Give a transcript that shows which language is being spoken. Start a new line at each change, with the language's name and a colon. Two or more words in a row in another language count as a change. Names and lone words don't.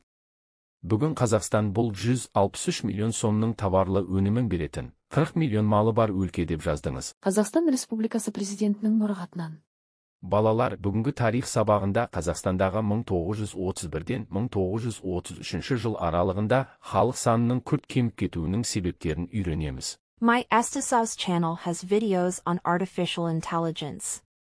Kazakh: Бүгін Қазақстан бұл 163 миллион сомның товарлы өнімін беретін 40 миллион малы бар өлке деп жаздыңыз. Қазақстан Республикасы президентінің мұрағатынан. Балалар, бүгінгі тарих сабағында Қазақстандағы 1931-ден 1933 жыл аралығында халық санының күрт кеміп кетуінің себептерін үйренеміз.
English: My Estisav's channel has videos on artificial intelligence.